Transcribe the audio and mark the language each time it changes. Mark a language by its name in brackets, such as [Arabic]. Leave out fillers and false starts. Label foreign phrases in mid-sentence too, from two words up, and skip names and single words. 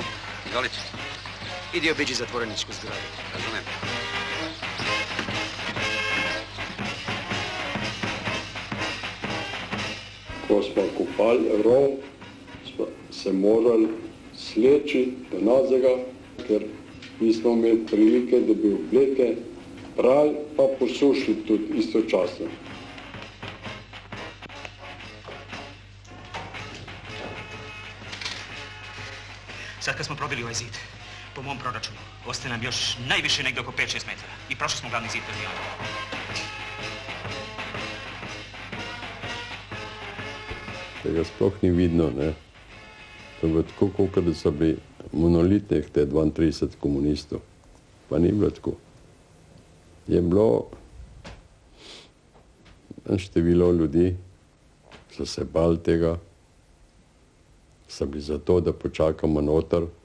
[Serbian] Izvolite. idi obiđi zatvoreničku zgradu. Razumem. [Slovenian] Ko smo kopali rov, smo se morali sleči do nazega, ker nismo imeli prilike, da bi obleke prali pa posušili tudi istočasno. [Croatian] Sad kad smo probili ovaj zid, po mom proračunu, ostaje nam još najviše negdje oko 5-6 metara. I prošli smo glavni zid bez dijana. [Slovenian] Tega sploh ni vidno, ne. To je bilo tako, koliko da so bili monolitnih te 32 komunistov. Pa ni bilo tako. Je bilo število ljudi, so se bali tega, so bili zato, da počakamo noter.